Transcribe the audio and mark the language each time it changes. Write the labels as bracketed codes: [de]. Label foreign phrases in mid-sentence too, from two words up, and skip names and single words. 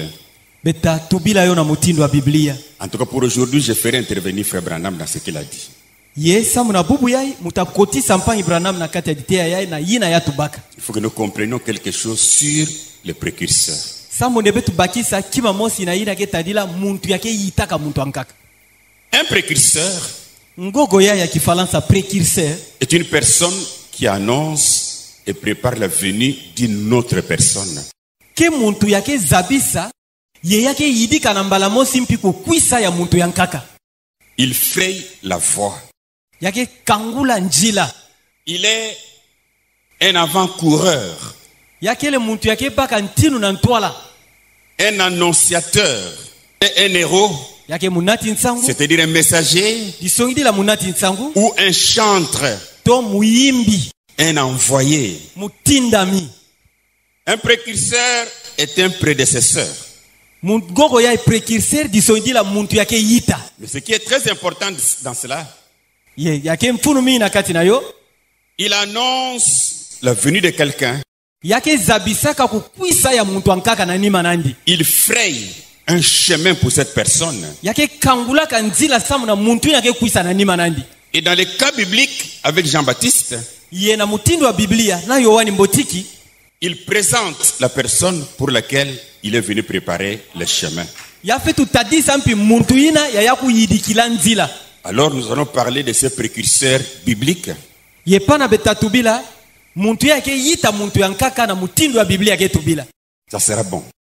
[kg] Beta tubila yo na mutindo wa Biblia. [fr] En tout cas, pour aujourd'hui, je ferai intervenir Frère Branham dans ce qu'il a dit. [kg] Ye samuna bubu yai mutakoti sampan Ibrahim na kati ya ditea yai na yina ya tubaka. [fr] Il faut que nous comprenions quelque chose sur les précurseurs. [kg] Samune betu bakisa kima mosi na yina ketadila muntu yake yitaka muntu ankaka. [fr] Un précurseur [kg] Ngogo ya kifalansa précurseur [fr] est une personne qui annonce et prépare la venue d'une autre personne. [kg] ke muntu yake zabisa ye yake yidika na mbala mosi mpiku kwisa ya muntu yankaka. [fr] Il fraye la voie. [kg] Yake kangula njila. [fr] Il est un avant-coureur, [kg] Yake le muntu yake baka ntinu na ntwala. [fr] un annonciateur, un héros, [kg] Yake munati nsangu. [fr] c'est-à-dire un messager [kg] Disongidi la munati nsangu. [fr] ou un chantre, [kg] To muyimbi. [fr] un envoyé. [kg] Mutindami. [fr] Un précurseur est un prédécesseur. [kg] Ngogo ya précurseur disongidi la muntu yake yita. [fr] Mais ce qui est très important dans cela, [kg] Ye yake mfunu mimi na kati na yo. [fr] il annonce la venue de quelqu'un. [kg] Yake zabisaka kukwisa ya muntu ankaka na nima nandi. [fr] Il fraye un chemin pour cette personne. [kg] Yake kangula kanzila samu na muntu yake kwisa na nima nandi. [fr] Et dans le cas biblique avec Jean-Baptiste, [kg] Ye na mutindo wa Biblia na Yohani Mbotiki, [fr] il présente la personne pour laquelle il est venu préparer le chemin. Alors nous allons parler de ces précurseurs bibliques. Ça sera bon.